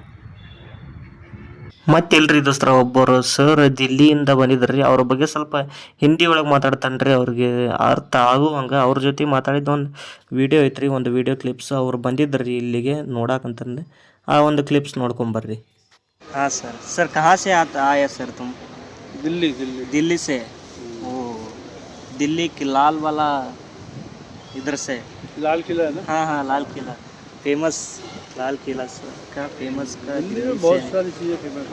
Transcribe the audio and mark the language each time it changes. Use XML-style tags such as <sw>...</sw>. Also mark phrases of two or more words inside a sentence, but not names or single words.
<kn>ಮತ್ತೆಲ್ರಿ ದೋಸ್ತರ ಒಬ್ಬರು ಸರ್ ದಿಲ್ಲಿಯಿಂದ ಬಂದಿದ್ರಿ. ಅವ್ರ ಬಗ್ಗೆ ಸ್ವಲ್ಪ ಹಿಂದಿ ಒಳಗೆ ಮಾತಾಡ್ತಾನೆ ರೀ. ಅವ್ರಿಗೆ ಅರ್ಥ ಆಗುವಂಗೆ ಅವ್ರ ಜೊತೆ ಮಾತಾಡಿದ ಒಂದು ವಿಡಿಯೋ ಐತ್ರಿ, ಒಂದು ವಿಡಿಯೋ ಕ್ಲಿಪ್ಸ್. ಅವ್ರು ಬಂದಿದ್ರಿ ಇಲ್ಲಿಗೆ ನೋಡಾಕಂತಂದು. ಆ ಒಂದು ಕ್ಲಿಪ್ಸ್ ನೋಡ್ಕೊಂಬರ್ರಿ.</kn> <hi>हाँ सर कहाँ से आया सर तुम? दिल्ली दिल्ली दिल्ली से? ओ दिल्ली की लाल वाला इधर से? लाल किला है ना। हाँ लाल किला फेमस, लाल किला सर का फेमस का दिल्ली में दिल्ली बहुत से। सारी चीज़ें फेमस</hi>